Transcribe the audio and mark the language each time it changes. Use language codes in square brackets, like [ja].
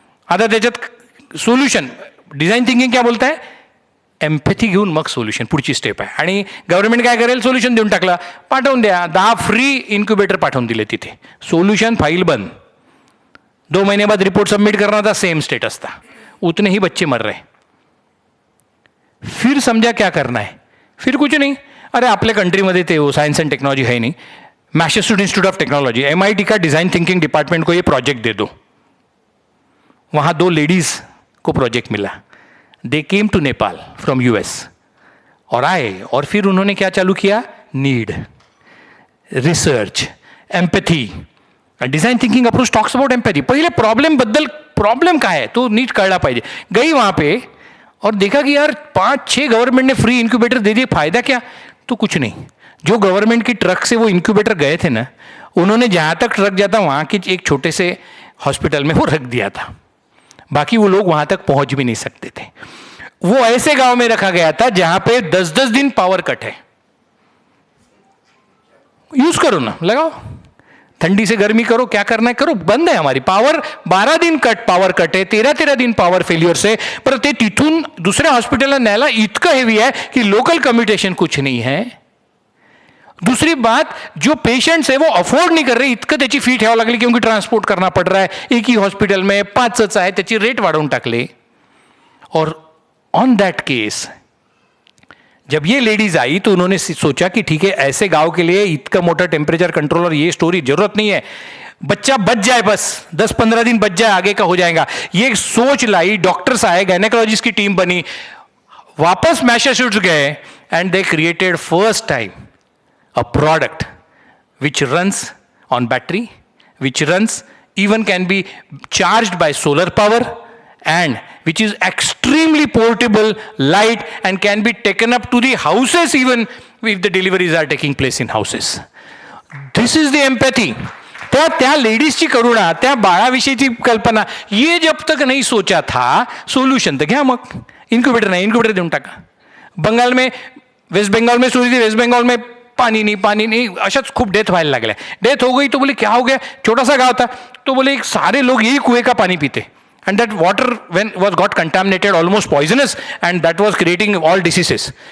[mr] आता त्याच्यात solution design thinking क्या बोलत आहे, एम्पॅथी घेऊन मग सोल्युशन पुढची स्टेप आहे. आणि गव्हर्नमेंट काय करेल, सोल्युशन देऊन टाकला, पाठवून द्या. 10 फ्री इन्क्युबेटर पाठवून दिले तिथे. सोल्युशन फाइल बंद. [hi] 2 महीने बाद रिपोर्ट सबमिट करना था, सेम स्टेटस था, उतने ही बच्चे मर रहे. फिर समझा क्या करना है, फिर कुछ नहीं. [mr] अरे आपल्या कंट्रीमध्ये ते [hi] वो साइंस एंड टेक्नोलॉजी है नहीं, Massachusetts institute of technology MIT का डिज़ाइन थिंकिंग डिपार्टमेंट को ये प्रोजेक्ट दे दो. वहाँ 2 लेडीज़ को प्रोजेक्ट मिला. [en] they came to Nepal from US [hi] और आए, और फिर उन्होंने क्या चालू किया, need, research, empathy. [en] Design thinking approach talks about empathy. [mr] पहिले प्रॉब्लेम काय आहे तो नीट कळला पाहिजे. [hi] गई वहाँ पे और देखा कि यार 5-6 गवर्नमेंट ने फ्री इन्क्यूबेटर दे दिए, फायदा क्या, तो कुछ नहीं. जो गवर्नमेंट की ट्रक से वो इन्क्यूबेटर गए थे ना, उन्होंने जहाँ तक ट्रक जाता वहाँ के एक छोटे से हॉस्पिटल में वो रख दिया था. बाकी वो लोग वहाँ तक पहुँच भी नहीं सकते थे. वो ऐसे गांव में रखा गया था जहाँ पे 10-10 दिन पावर कट है. यूज करो ना, लगाओ, ठंडी से गर्मी करो, क्या करना है करो, बंद है हमारी पावर. 12 दिन पावर कट है, 13 दिन पावर फेल्युअर से. पर [mr] ते तिथून दुसऱ्या हॉस्पिटलला न्यायला इतकं [hi] हेवी है कि लोकल कम्युटेशन कुछ नहीं है. दूसरी बात, जो पेशेंट्स है वो अफोर्ड नहीं कर रहे, [mr] इतकं त्याची फी ठेवावं लागली, [hi] क्योंकि ट्रान्सपोर्ट करना पड़ रहा है. [mr] एक ही हॉस्पिटल में 5च आहे, त्याची रेट वाढवून टाकले. और ऑन दैट केस [hi] जब ये लेडीज आई तो उन्होंने सोचा कि ठीक है, ऐसे गांव के लिए इतना मोटा टेम्परेचर कंट्रोल और ये स्टोरी जरूरत नहीं है, बच्चा बच जाए, बस 10-15 दिन बच जाए, आगे का हो जाएगा। ये एक सोच लाई, डॉक्टर्स आए, गायनेकोलॉजिस्ट की टीम बनी, वापस मैसाचुसेट्स गए [en] And they created first time a product which runs on battery, which runs even can be charged by solar power, and which is extremely portable, light, and can be taken up to the houses even if the deliveries are taking place in houses. This is the empathy. [mr] त्या लेडीजची करुणा, त्या बाळाविषयीची कल्पना, [hi] ये जब तक नहीं सोचा था, [mr] solution तर घ्या मग, इन्क्युबेटर नाही, इन्क्युबेटर देऊन टाका. [hi] बंगाल में, वेस्ट बंगाल में स्टोरी थी, वेस्ट बंगाल में पानी नहीं, [mr] अशाच खूप डेथ व्हायला लागल्या. [hi] डेथ हो गई तो बोले क्या हो गया, छोटा सा गांव था, तो बोले सारे लोग यही कुएं का पानी पीते, [en] And that water when was got contaminated, almost poisonous, and that was creating all diseases.